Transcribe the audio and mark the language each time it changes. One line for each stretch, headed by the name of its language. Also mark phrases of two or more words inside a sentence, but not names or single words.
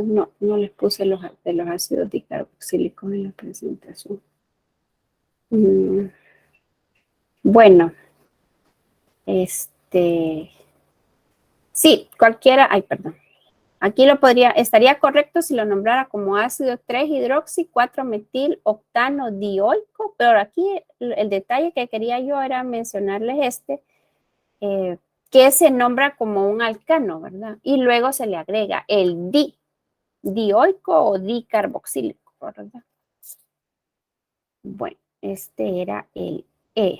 Spanish: No les puse los ácidos dicarboxílicos en la presentación. Bueno, sí, cualquiera, perdón. Aquí estaría correcto si lo nombrara como ácido 3-hidroxi 4-metil octano dioico, pero aquí el detalle que quería yo era mencionarles que se nombra como un alcano, ¿verdad? Y luego se le agrega el dioico o dicarboxílico, ¿verdad? Bueno, este era el E.